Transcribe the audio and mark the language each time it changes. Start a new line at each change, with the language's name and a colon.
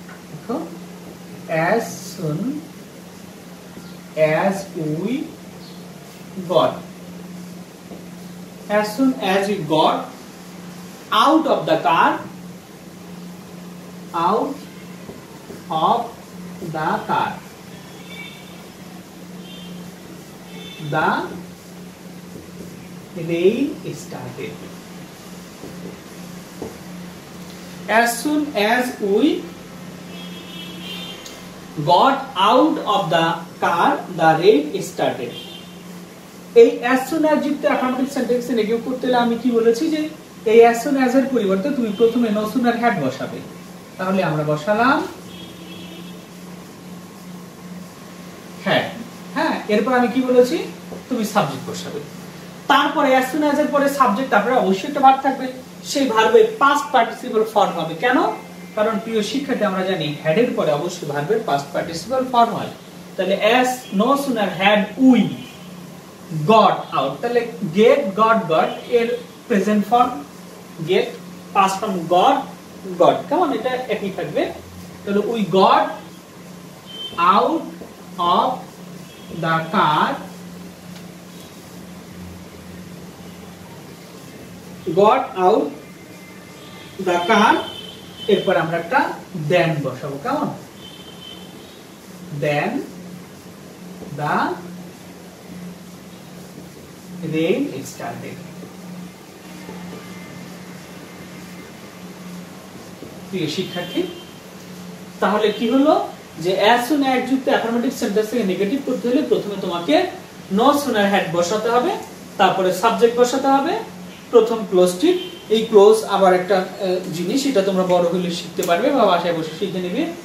English: দেখো as soon as we got, as soon as we got out of the car, out of the car, the rain started. As soon as we got out of the car, the rain started.
Bangla: এই as soon as যুক্ত affirmative সেন্টেন্সে negative করতে হলে আমি কি বলেছি যে এই as soon as এর পরিবর্তে তুমি প্রথমে no sooner had বসাবে। তাহলে আমরা বসালাম had, হ্যাঁ, এরপর আমি কি বলেছি তুমি সাবজেক্ট বসাবে। তারপরে as soon as এর পরে সাবজেক্ট, তারপরে অবশ্যই একটা ভার্ব থাকবে, সেই ভার্বের পাস্ট পার্টিসিপল ফর্ম হবে। কেন? কারণ প্রিয় শিক্ষার্থী আমরা জানি had এর পরে অবশ্যই ভার্বের পাস্ট পার্টিসিপল ফর্ম হয়। তাহলে
English: as no sooner had we got out,
Bangla: তাহলে get got এর present form get, past form got, কেমন এটা একই থাকবে।
English: তাহলে we got out of the car, got out the car,
Bangla: এরপর আমরা একটা then বসাবো,
English: কেমন then the rain started।
Bangla: প্রিয় শিক্ষার্থী, তাহলে কি হলো যে as soon as যুক্ত অ্যাফার্মেটিভ সেন্টেন্সকে নেগেটিভ করতে হলে প্রথমে তোমাকে no sooner had বসাতে হবে, তারপরে সাবজেক্ট বসাতে হবে, প্রথম ক্লোজটি। এই ক্লোজ আবার একটা জিনিস, এটা তোমরা বড় হলে শিখতে পারবে বা বাসায় বসে শিখে নেবে।